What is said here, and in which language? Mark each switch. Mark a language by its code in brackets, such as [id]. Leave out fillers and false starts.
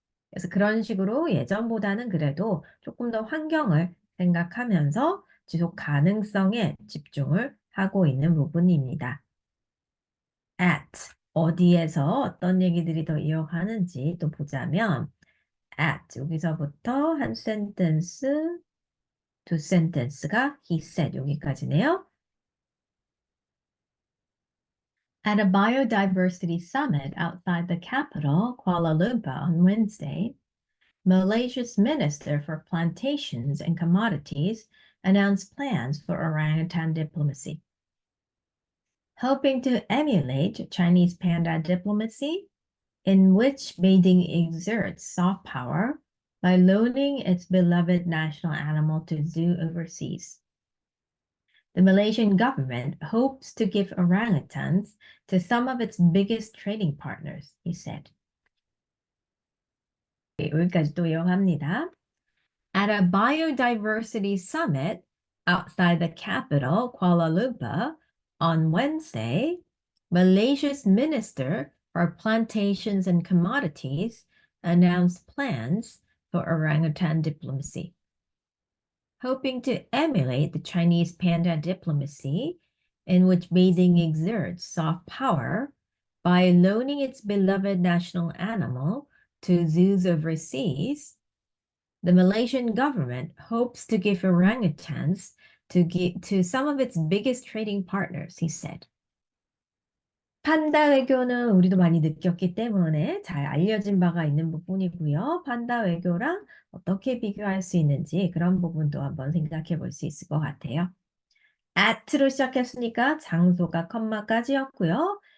[ko] 그래서 그런 식으로 예전보다는 그래도 조금 더 환경을 생각하면서 지속 가능성에 집중을 하고 있는 부분입니다. At 어디에서 어떤 얘기들이 더 이어가는지 또 보자면 at 여기서부터 한 센텐스, 두 센텐스가 [en] he said [ko] 여기까지네요. [en] At a biodiversity summit outside the capital, Kuala Lumpur, on Wednesday, Malaysia's Minister for Plantations and Commodities announced plans for orangutan diplomacy. Hoping to emulate Chinese panda diplomacy, in which Beijing exerts soft power by loaning its beloved national animal to zoo overseas. The Malaysian government hopes to give orangutans to some of its biggest trading partners, he said. [ko] 여기까지 또 이어갑니다. [en] At a biodiversity summit outside the capital, Kuala Lumpur, on Wednesday, Malaysia's Minister for Plantations and Commodities announced plans for orangutan diplomacy. Hoping to emulate the Chinese panda diplomacy, in which Beijing exerts soft power by loaning its beloved national animal to zoos overseas, the Malaysian government hopes to give orangutans to some of its biggest trading partners, he said. [ko] 판다 외교는 우리도 많이 느꼈기 때문에 잘 알려진 바가 있는 부분이고요. 판다 외교랑 어떻게 비교할 수 있는지 그런 부분도 한번 생각해 볼 수 있을 것 같아요. at로 시작했으니까 장소가 컴마까지였고요.